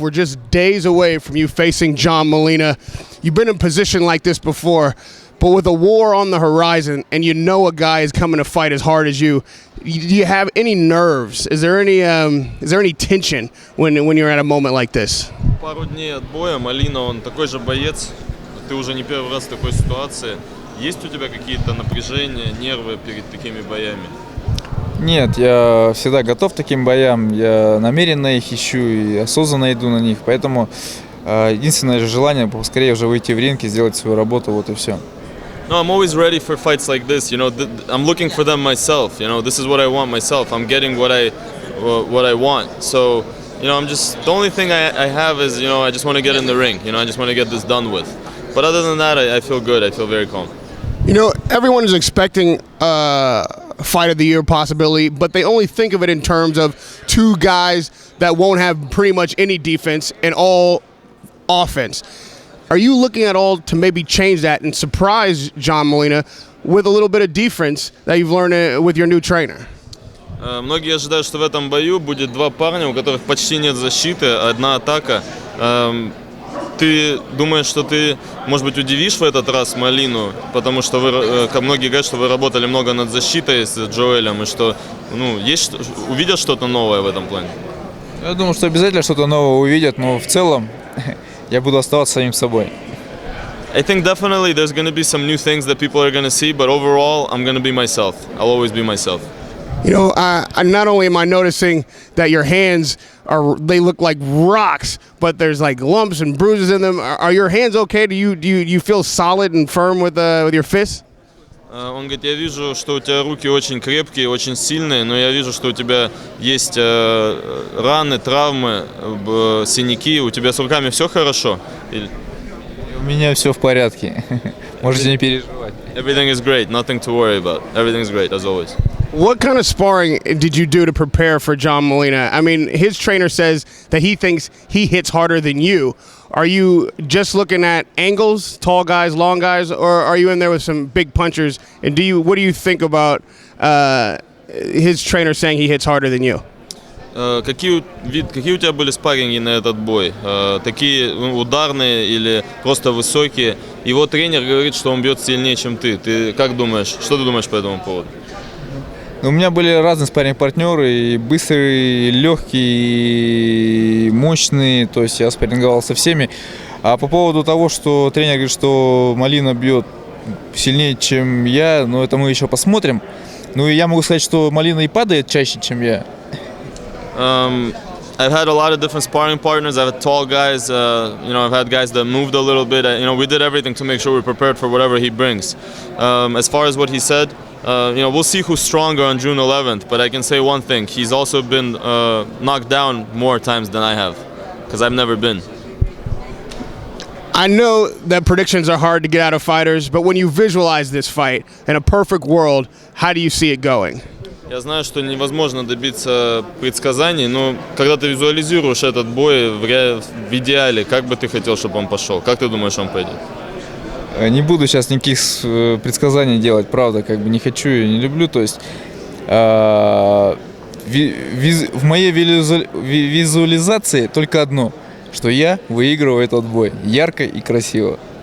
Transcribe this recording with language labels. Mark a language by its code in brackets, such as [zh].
[en] We're just days away from you facing John Molina. You've been in a position like this before, but with a war on the horizon and you know a guy is coming to fight as hard as you, do you have any nerves? Is there any tension when you're at a moment like this? [ru] Пару дней от боя. Молина, он такой же боец. Ты уже не первый раз в такой ситуации. Есть у тебя какие-то напряжения, нервы перед такими боями? Нет, я всегда готов к таким боям. Я намеренно их ищу и осознанно иду на них. Поэтому единственное желание поскорее уже выйти в ринг и сделать свою работу, вот и все. [en] No, I'm always ready for fights like this. You know, I'm looking for them myself. You know, this is what I want myself. I'm getting what I want. So, you know, the only thing I have is, you know, I just want to get in the ring. You know, I just want to get this done with. But other than that, I feel good. I feel very calm. You know, everyone is expecting fight of the year possibility, but they only think of it in terms of two guys that won't have pretty much any defense and all offense. Are you looking at all to maybe change that and surprise John Molina with a little bit of defense that you've learned with your new trainer? [ru] Многие ожидают, что в этом бою будет два парня, у которых почти нет защиты, одна атака. Ты думаешь, что ты, может быть, удивишь в этот раз Молину, потому что как многие говорят, что вы работали много над защитой с Джоэлем, и что, ну, увидят что-то новое в этом плане? Я думаю, что обязательно что-то новое увидят, но в целом я буду оставаться самим собой. [en] I think definitely there's going to be some new things that people are going to see, but overall, I'm going to be myself. I'll always be myself. You know, not only am I noticing that your hands they look like rocks, but there's like lumps and bruises in them. Are your hands okay? Do you feel solid and firm with your fists? [ru] Он говорит, я вижу, что у тебя руки очень крепкие, очень сильные, но я вижу, что у тебя есть раны, травмы, синяки. У тебя с руками все хорошо? У меня все в порядке. Можете не переживать. [en] Everything is great, nothing to worry about. Everything's great, as always. What kind of sparring did you do to prepare for John Molina? I mean, his trainer says that he thinks he hits harder than you. Are you just looking at angles, tall guys, long guys, or are you in there with some big punchers? And what do you think about his trainer saying he hits harder than you? [ru] Какие у тебя были спарринги на этот бой? Такие ударные или просто высокие? Его тренер говорит, что он бьет сильнее, чем ты. Ты как думаешь? Что ты думаешь по этому поводу? У меня были разные спарринг-партнеры, и быстрые, и легкие, и мощные, то есть я спарринговал со всеми. А по поводу того, что тренер говорит, что Молина бьет сильнее, чем я, но это мы еще посмотрим. Ну и я могу сказать, что Молина и падает чаще, чем я. [en] I've had a lot of different sparring partners. I've had tall guys, you know, I've had guys that moved a little bit. You know, we did everything to make sure we're prepared for whatever he brings. As far as what he said, you know, we'll see who's stronger on June 11th, but I can say one thing. He's also been knocked down more times than I have, because I've never been. I know that predictions are hard to get out of fighters, but when you visualize this fight in a perfect world, how do you see it going? [ru] Я знаю, что невозможно добиться предсказаний, но когда ты визуализируешь этот бой в идеале, как бы ты хотел, чтобы он пошел? Как ты думаешь, он пойдет? Не буду сейчас никаких предсказаний делать, правда, как бы не хочу и не люблю. То есть в моей визуализации только одно, что я выигрываю этот бой ярко и красиво.